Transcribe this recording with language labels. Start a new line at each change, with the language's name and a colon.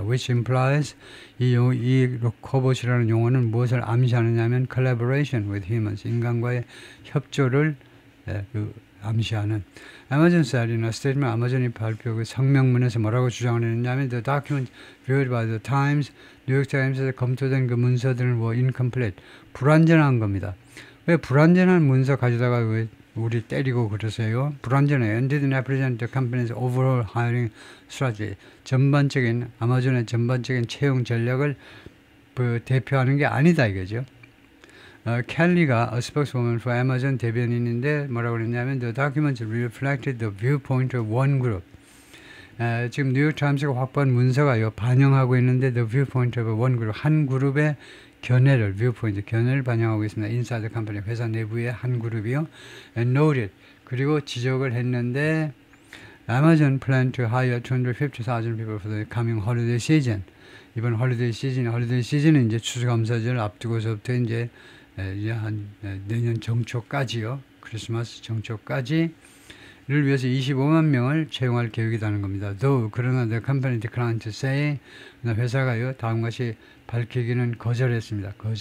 English: Which implies
Korean: 이 cobot이라는 용어는 무엇을 암시하느냐면
English: collaboration with humans,
Korean: 인간과의 협조를 암시하는. 아마존 셀이나 스테이트먼트 아마존이 발표 그 성명문에서 뭐라고 주장을 했냐면
English: the document viewed by the Times,
Korean: 뉴욕타임스에서 검토된 그 문서들은 incomplete, 불완전한 겁니다. 왜 불완전한 문서 가져다가 왜 우리 때리고 그러세요? 불완전해요.
English: And didn't represent the company's overall hiring strategy.
Korean: 아마존의 전반적인 채용 전략을 대표하는 게 아니다 이거죠.
English: 켈리가 a spokeswoman for Amazon
Korean: 대변인인데 뭐라고 그랬냐면
English: the documents reflected the viewpoint of one group.
Korean: 지금 뉴욕타임스가 확보한 문서가요 반영하고 있는데
English: the viewpoint of one group
Korean: 한 그룹의 견해를 반영하고 있습니다.
English: inside the company
Korean: 회사 내부의 한 그룹이요.
English: and noted
Korean: 그리고 지적을 했는데
English: Amazon plan to hire 250,000 people for the coming holiday season.
Korean: 이번 홀리데이 시즌은 이제 추수감사절 앞두고서부터 이제 한 내년 정초까지요. 크리스마스 정초까지를 위해서 25만 명을 채용할 계획이라는 겁니다. 그러나
English: the company declined to say
Korean: 회사가요 다음같이 밝히기는 거절했습니다.